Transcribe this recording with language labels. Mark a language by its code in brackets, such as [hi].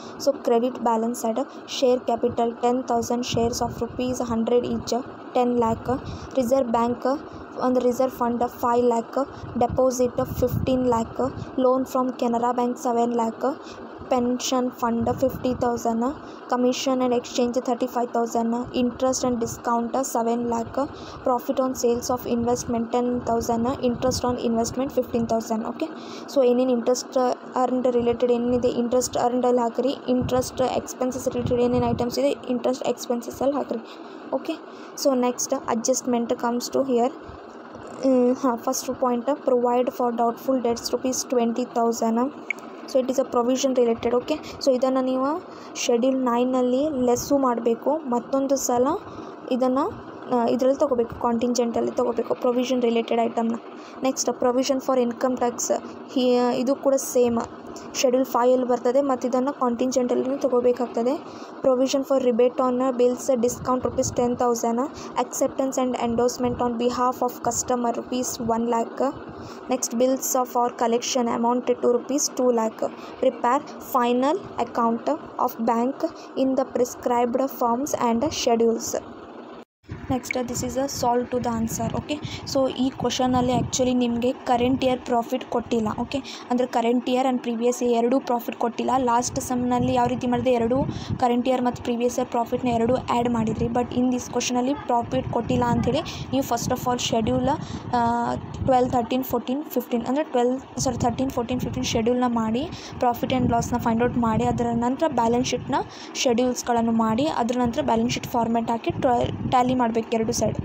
[en] So credit balance side, share capital 10,000 shares of rupees 100 each 10 lakh, reserve bank on the reserve fund 5 lakh, deposit 15 lakh, loan from Canara Bank 7 lakh, pension fund 50,000, commission and exchange 35,000, interest and discount 7 lakh, profit on sales of investment 10,000, interest on investment 15,000. [kn] Okay, so ಏನೇನು interest earned related ಏನಿದೆ interest earned ಅಲ್ಲಿ ಹಾಕ್ರಿ, interest expenses related ಏನೇನು items ಇದೆ interest expenses ಅಲ್ಲಿ ಹಾಕ್ರಿ. [en] Okay, so next adjustment comes to here. First point, provide for doubtful debts rupees 20,000. So it is a provision related. [kn] Okay, so ಇದನ್ನು ನೀವು schedule 9ನಲ್ಲಿ less ಮಾಡಬೇಕು, ಮತ್ತೊಂದು ಸಲ ಇದನ್ನು ಇದರಲ್ಲಿ ತೊಗೋಬೇಕು, ಕಾಂಟಿಂಜೆಂಟಲ್ಲಿ ತೊಗೋಬೇಕು provision related ಐಟಮ್ನ. Next provision for income tax, ಇದು ಕೂಡ ಸೇಮ್ ಶೆಡ್ಯೂಲ್ 5ಅಲ್ಲಿ ಬರ್ತದೆ, ಮತ್ತು ಇದನ್ನು ಕಾಂಟಿಂಜೆಂಟಲ್ಲಿ ತೊಗೋಬೇಕಾಗ್ತದೆ. [en] Provision for rebate on bills discount rupees 10,000, acceptance and endorsement on behalf of customer rupees 1 lakh. Next, bills for collection amounted to rupees 2 lakh. Prepare final account of bank in the prescribed forms and schedules. Next this is a solve to the answer. [kn] Okay, so ಈ ಕ್ವಶನಲ್ಲಿ actually ನಿಮಗೆ current year profit ಕೊಟ್ಟಿಲ್ಲ. Okay, ಅಂದರೆ current year and previous year ಎರಡೂ profit ಕೊಟ್ಟಿಲ್ಲ. Last ಸಮ್ನಲ್ಲಿ ಯಾವ ರೀತಿ ಮಾಡಿದೆ, ಎರಡು ಕರೆಂಟ್ ಇಯರ್ ಮತ್ತು ಪ್ರೀವಿಯಸ್ ಇಯರ್ ಪ್ರಾಫಿಟ್ನ ಎರಡೂ ಆ್ಯಡ್ ಮಾಡಿದ್ರಿ. [en] but in this [kn] ಕ್ವಶನಲ್ಲಿ ಪ್ರಾಫಿಟ್ ಕೊಟ್ಟಿಲ್ಲ ಅಂಥೇಳಿ ನೀವು [en] first of all [kn] ಶೆಡ್ಯೂಲ್ 12, 13, 14, 15 ಅಂದರೆ 13, 14, 15 ಶೆಡ್ಯೂಲ್ನ ಮಾಡಿ ಪ್ರಾಫಿಟ್ ಆ್ಯಂಡ್ ಲಾಸ್ನ ಫೈಂಡ್ ಔಟ್ ಮಾಡಿ, ಅದರ ನಂತರ ಬ್ಯಾಲೆನ್ಸ್ ಶೀಟ್ನ ಶೆಡ್ಯೂಲ್ಸ್ಗಳನ್ನು ಮಾಡಿ, ಅದರ ನಂತರ ಬ್ಯಾಲೆನ್ಸ್ ಶೀಟ್ ಫಾರ್ಮೆಟ್ ಹಾಕಿ ಟ್ಯಾಲಿ ಮಾಡಬೇಕು ಎರಡು ಸೈಡ್.